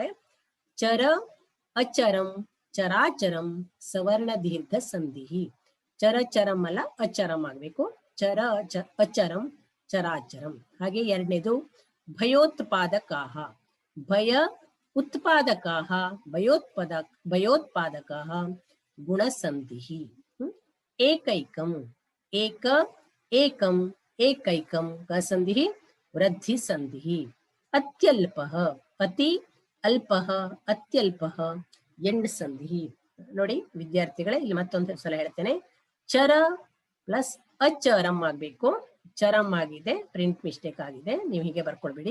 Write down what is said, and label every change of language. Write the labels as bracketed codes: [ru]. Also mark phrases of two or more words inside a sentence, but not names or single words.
[sa] ಚರ ಅಚರಂ ಚರಾಚರಂ ಸವರ್ಣ ದೀರ್ಘ ಸಂಧಿ. [kn] ಚರಚರಂ ಅಲ್ಲ, ಅಚರಂ ಆಗ್ಬೇಕು. [sa] ಚರ ಅಚರಂ ಚರಾಚರಂ. [kn] ಹಾಗೆ ಎರಡನೇದು [sa] ಭಯೋತ್ಪಾದಕಾಹ. ಭಯ ಉತ್ಪಾದಕಾಹ ಭಯೋತ್ಪಾದಕಾಹ ಗುಣಸಂಧಿ. ಏಕೈಕಂ ಏಕ ಏಕಂ ಏಕೈಕಂ ಸಂಧಿ ವೃದ್ಧಿ ಸಂಧಿ. ಅತ್ಯಲ್ಪಃ ಅತಿ ಅಲ್ಪಃ ಅತ್ಯಲ್ಪಃ ಎಂಡ್ ಸಂಧಿ. [kn] ನೋಡಿ ವಿದ್ಯಾರ್ಥಿಗಳೇ, ಇಲ್ಲಿ ಮತ್ತೊಂದು ಸಲ ಹೇಳ್ತೇನೆ. ಚರ ಪ್ಲಸ್ ಅಚರಂ ಆಗ್ಬೇಕು. ಚರಂ ಆಗಿದೆ, [en] print mistake [kn] ಆಗಿದೆ, ನೀವು ಹೀಗೆ ಬರ್ಕೊಳ್ಬಿಡಿ.